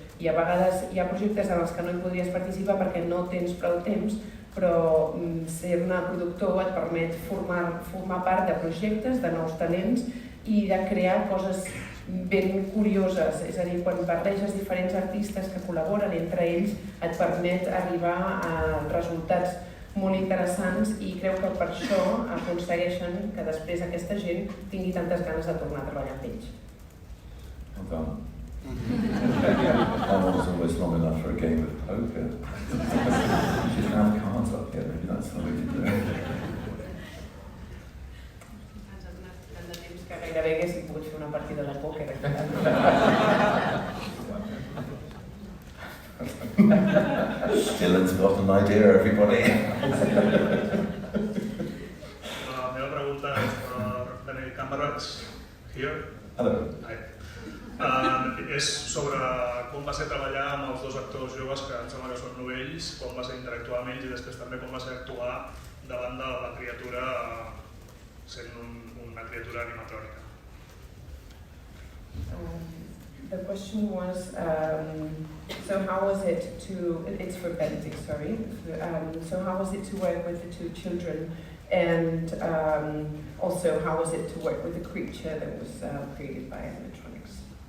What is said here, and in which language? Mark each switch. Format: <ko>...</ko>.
<ca>I a vegades hi ha projectes en els que no hi podries participar perquè no tens prou temps, però ser-ne productor et permet formar part de projectes, de nous talents i de crear coses ben curioses. És a dir, quan barreges diferents artistes que col·laboren entre ells, et permet arribar a resultats molt interessants, i creu que per això aconsegueixen que després aquesta gent tingui tantes ganes de tornar a treballar amb ells.</ca> <en>Well done. That was almost long enough for a game of poker. You should have cards up here, maybe that's the way to do it.</en> <ca>Ens ha donat tant de temps que gairebé haguéssim pogut fer una partida de pòquer.</ca> <en>Dylan's got an idea, everybody.</en> <ca>La meva pregunta és per Benedict Cumberbatch.</ca> <en>Here. Hello. Hi.</en> <ca>És sobre com va ser treballar amb els dos actors joves que em sembla que són novells, com va ser interactuar amb ells i després també com va ser actuar davant de la criatura sent una criatura animatrònica.</ca> <en>The question was, so how was it to, it's for Benedict, sorry, so how was it to work with the two children, and also how was it to work with the creature that was created by animatronics?</en>